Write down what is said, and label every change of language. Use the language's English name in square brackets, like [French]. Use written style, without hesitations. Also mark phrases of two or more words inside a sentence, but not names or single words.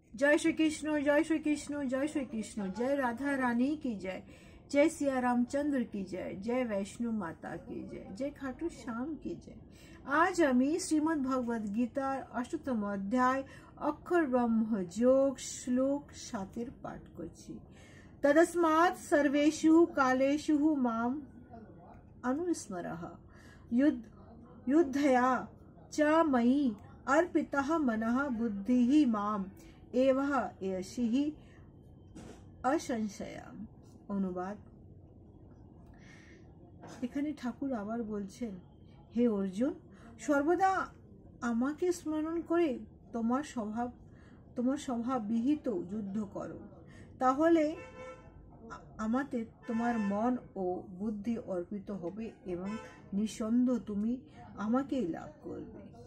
[Hindi] जय श्री कृष्ण, जय श्री कृष्ण, जय श्री कृष्ण। जय राधा रानी की जय, जय सिया रामचंद्र की जय, जय वैष्णो माता की जय, जय खाटू श्याम की जय। आज हमें [Bangla] श्रीमद् भगवद गीता 8তম অধ্যায় অক্ষর ব্রহ্ম যোগ শ্লোক 7 পাঠ করছি। [Sanskrit] तदस्मात् सर्वेषु कालेषु माम अनुस्मरः युद्धया च मयि अर्पितः मनः बुद्धिः माम एवः एषिः असंशया। [Bangla] অনুবাদ। এখানে ঠাকুর আবার বলছেন, হে অর্জুন, সর্বদা আমাকে স্মরণ করে তোমার স্বভাব বিহিত যুদ্ধ করো, তাহলে আমাতে তোমার মন ও বুদ্ধি অর্পিত হবে এবং নিঃসন্দেহ তুমি আমাকেই লাভ করবে।